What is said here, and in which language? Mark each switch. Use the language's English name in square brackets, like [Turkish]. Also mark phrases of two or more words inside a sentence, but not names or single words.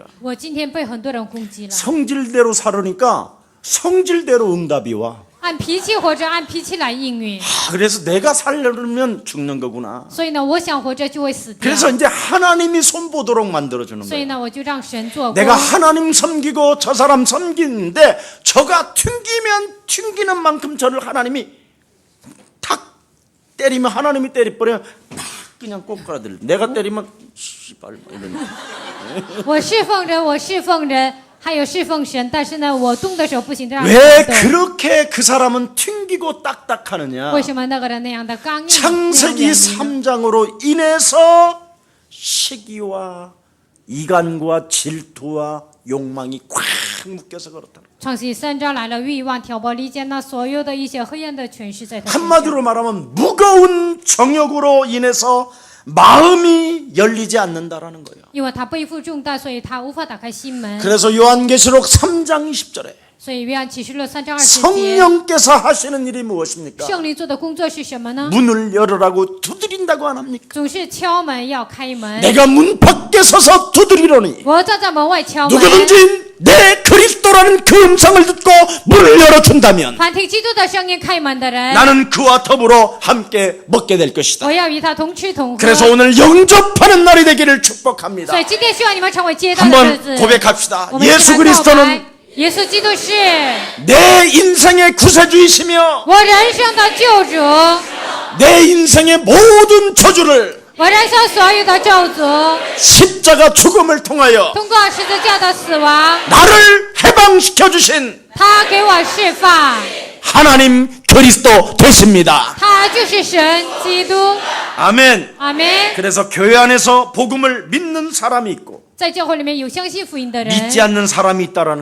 [Chinese] 我今天被很多人攻击了。 [Korean] 성질대로 살으니까 성질대로 응답이 와. [Chinese] 按脾气活着，按脾气来应允。 [Korean] 그래서 내가 살려면 죽는 거구나. [Chinese] 所以呢，我想活着就会死掉。 [Korean] 그래서 이제 하나님이 손보도록 만들어주는 [Chinese] 所以 [Korean] 거예요. [Chinese] 呢，我就让神做工。 [Korean] 내가 하나님 섬기고 저 사람 섬기는데 저가 튕기면 튕기는 만큼 저를 하나님이 탁 때리면 하나님이 때려버려 팍 그냥 꼬꾸라들. 내가 때리면 씨발 이런. [Chinese] 我侍奉人，我侍奉人，还有侍奉神，但是呢，我动的时候不行，这样 [Korean] 왜 [Chinese] 动。 [Korean] 그렇게 그 사람은 튕기고 딱딱하느냐? [Chinese] 为什么那个人那样的刚硬？ [Korean] 창세기 [Chinese] 那样软呢 [Korean] 3장으로 인해서 시기와 이간과 질투와 욕망이 꽉 묶여서 그렇다. [Chinese] 创世3章来了欲望、挑拨离间，那所有的一些黑暗的权势在他身上。 [Korean] 한마디로 말하면 무거운 정욕으로 인해서 마음이 열리지 않는다라는 거예요. [Chinese] 因为他背负重担，所以他无法打开心门。 [Korean] 그래서 요한계시록 3장 20절에 [Chinese] 所以约翰启示录3章20节， [Korean] 성령께서 하시는 일이 무엇입니까? [Chinese] 圣灵做的工作是什么呢？ [Korean] 문을 열으라고 두드린다고 안 합니까? [Chinese] 总是敲门要开门。 [Korean] 내가 문 밖에 서서 두드리노니 [Chinese] 我站在门外敲门。 [Korean] 누구든지 내 그리스도라는 그 음성을 듣고 문을 열어준다면 [Chinese] 凡听基督的声音开门的人， [Korean] 나는 그와 더불어 함께 먹게 될 것이다. [Chinese] 我要与他同吃同喝。 [Korean] 그래서 오늘 영접하는 날이 되기를 축복합니다. [Chinese] 所以今天希望你们成为接待的日 [Korean] 한번 [Chinese] 子。 [Korean] 고백합시다. [Chinese] 我们一起 [Korean] 예수 [Chinese] 来告白 [Korean] 그리스도는 [Chinese] 耶稣基督是 [Korean] 내 인생의 구세주이시며 [Chinese] 我人生的救主， [Korean] 내 인생의 모든 저주를 [Chinese] 我人生所有的咒诅， [Korean] 십자가 죽음을 통하여 [Chinese] 通过十字架的死亡， [Korean] 나를 해방시켜 주신 [Chinese] 他给我释放， [Korean] 하나님 그리스도 되십니다. [Chinese] 他就是神基督。 [Korean] 아멘. [Chinese] 阿门。 [Korean] 그래서 교회 안에서 복음을 믿는 사람이 있고 [Chinese] 在教会里面有相信福音的人， [Korean] 믿지 않는 사람이 있다라는